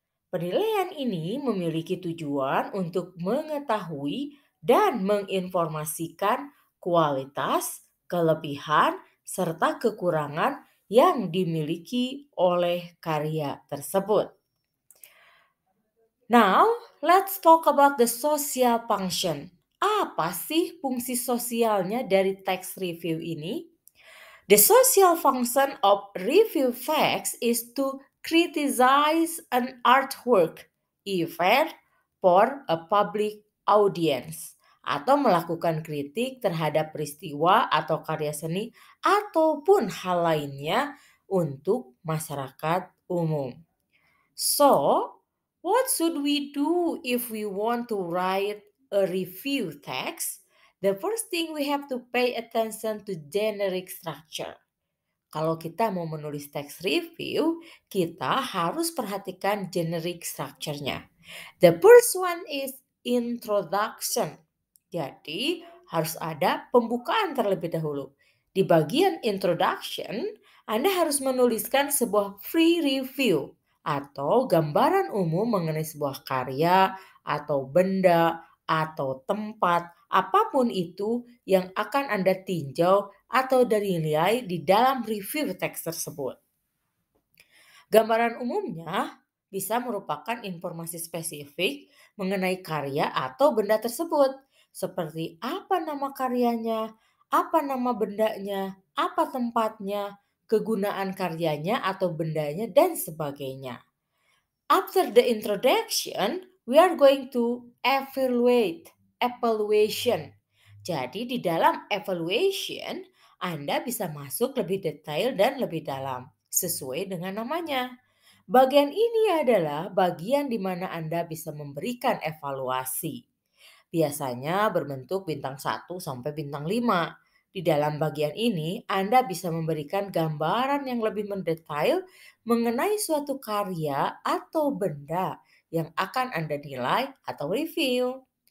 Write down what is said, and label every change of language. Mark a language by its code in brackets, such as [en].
[id] Penilaian ini memiliki tujuan untuk mengetahui dan menginformasikan kualitas, kelebihan, serta kekurangan yang dimiliki oleh karya tersebut. [en] Now, let's talk about the social function. [id] Apa sih fungsi sosialnya dari text review ini? [en] The social function of review facts is to criticize an artwork, event, for a public audience, [id] atau melakukan kritik terhadap peristiwa atau karya seni ataupun hal lainnya untuk masyarakat umum. [en] So, what should we do if we want to write a review text? The first thing we have to pay attention to generic structure. [id] Kalau kita mau menulis teks review, kita harus perhatikan generic structure-nya. [en] The first one is introduction. [id] Jadi, harus ada pembukaan terlebih dahulu. Di bagian introduction, Anda harus menuliskan sebuah free review atau gambaran umum mengenai sebuah karya atau benda atau tempat apapun itu yang akan Anda tinjau atau dinilai di dalam review teks tersebut. Gambaran umumnya bisa merupakan informasi spesifik mengenai karya atau benda tersebut, seperti apa nama karyanya, apa nama bendanya, apa tempatnya, kegunaan karyanya atau bendanya, dan sebagainya. [en] After the introduction, we are going to evaluation. [id] Jadi di dalam evaluation, Anda bisa masuk lebih detail dan lebih dalam sesuai dengan namanya. Bagian ini adalah bagian di mana Anda bisa memberikan evaluasi. Biasanya berbentuk bintang 1 sampai bintang 5. Di dalam bagian ini, Anda bisa memberikan gambaran yang lebih mendetail mengenai suatu karya atau benda yang akan Anda nilai atau review.